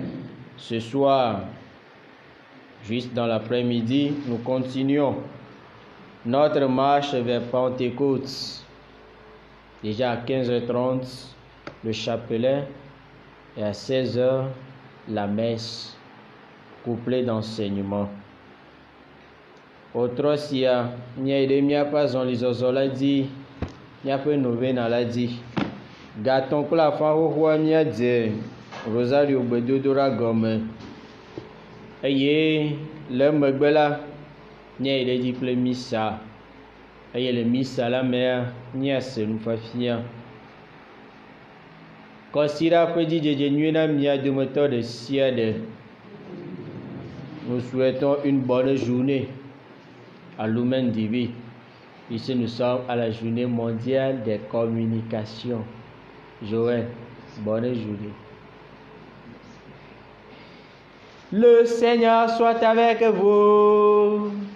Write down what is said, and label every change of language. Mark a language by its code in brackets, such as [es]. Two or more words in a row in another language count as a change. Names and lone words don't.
[fr] Ce soir, juste dans l'après-midi, nous continuons notre marche vers Pentecôte. Déjà à 15h30, le chapelet, et à 16h, la messe, couplée d'enseignements. [ee] Autre sia, nya ide miaƒe azɔlizɔzɔ la dzi, miaƒe novena la dzi. Gatɔn kple afã xoxoa miadze Rosario gbedodoɖa gɔme. Eye le megbe la, nya ide dzi kple misa. Eye le misa la mea, miase nufafia. Kɔsiɖa ƒe dzidzedze nyui na mia dometɔ ɖe sia ɖe. [fr] Nous souhaitons une bonne journée à Lumen Divin. Ici, nous sommes à la journée mondiale des communications. Joël, bonne journée. Le Seigneur soit avec vous.